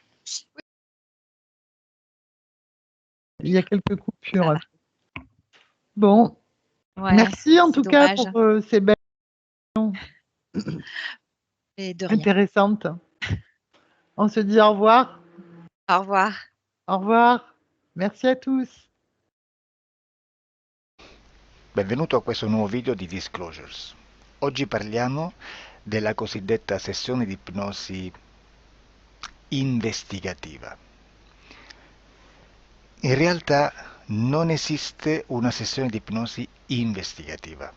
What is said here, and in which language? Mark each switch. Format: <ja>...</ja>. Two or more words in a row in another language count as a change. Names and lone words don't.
<fr>Il y a quelques coupures. Ça va. Bon, Ouais, merci en c'est tout cas dommage. pour ces belles Et de rien. intéressantes. On se dit au revoir. Au revoir. Au revoir. Merci à tous.</fr> <it>Benvenuto a questo nuovo video di Disclosures. Oggi parliamo della cosiddetta sessione di ipnosi investigativa. In realtà non esiste una sessione di ipnosi investigativa.</it>